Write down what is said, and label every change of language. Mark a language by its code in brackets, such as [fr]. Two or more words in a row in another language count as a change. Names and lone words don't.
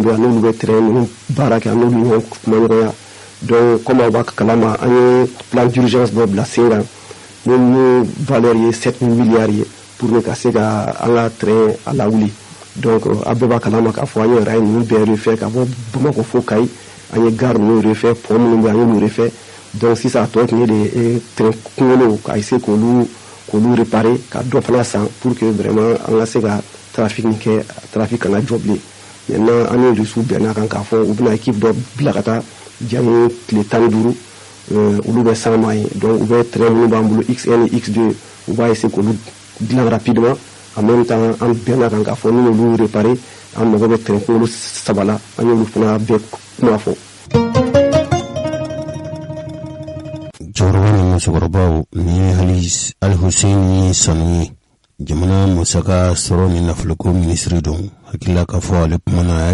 [bm] bɛ yan n'olu bɛ terrain ninnu baara kɛ an n'olu ɲɔgɔn kuma ɲɔgɔnya [fr] donc comme [bm] aw b'a kalama an ye [fr] plan d'urgence [bm] dɔ bila sen kan min valeur ye 7 milliards ye [fr] pour que [bm] ka se ka an ka train a lawuli donc a bɛɛ b'a kalama k'a fɔ an ye rail ninnu bɛɛ refait ka bɔ Bamakɔ fo Kayi an ye gare ninnu refait pont minnu bɛ an y'olu refait donc sisan a tɔ tun ye de train kunkolow ka essayer k'olu réparer ka dɔ fana san [fr] pour que vraiment [bm] an ka se ka trafic nin kɛ trafic kana jɔ bilen maintenant an ni Rusiw bɛnna kan k'a fɔ u bɛna équipe dɔ bila ka taa diɲɛ tile 15 olu bɛ [fr] sans maille [bm] donc u bɛ train minnu b'an bolo XN et X2 u b'a essayer k'olu dilan [fr] rapidement en même temps [bm] an bɛnna kan k'a fɔ ni olu réparer an mago bɛ train kunkolo 3 la an y'olu fana bɛɛ kuma fɔ. Cɛkɔrɔba ni musokɔrɔbaw ni Al-Hussein Sanu jamana musaka sɔrɔ ni nafoloko ministre don hakilila k'a fɔ ale kuma na a